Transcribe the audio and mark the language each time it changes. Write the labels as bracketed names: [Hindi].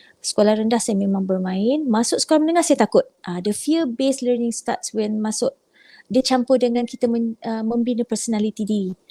[Malay] Sekolah rendah saya memang bermain. Masuk sekolah menengah saya takut. [English] The fear-based learning starts when masuk. [Malay] Dia campur dengan kita membina personality diri.